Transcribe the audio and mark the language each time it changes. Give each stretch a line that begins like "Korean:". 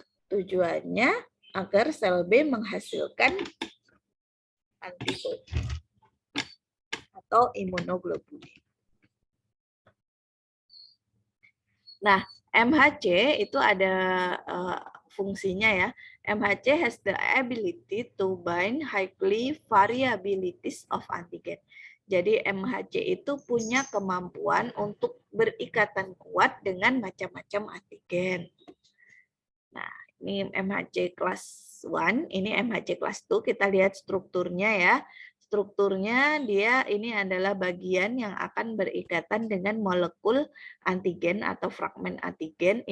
Indonesian: Tujuannya agar sel B menghasilkan antibodi atau imunoglobulin. Nah, MHC itu ada fungsinya ya.
English: MHC has the ability to bind highly variabilities of antigen.
Indonesian: Jadi MHC itu punya kemampuan untuk berikatan kuat dengan macam-macam antigen. Nah, ini MHC kelas 1, ini MHC kelas 2, kita lihat strukturnya ya. Strukturnya dia ini adalah bagian yang akan berikatan dengan molekul antigen atau fragmen antigen.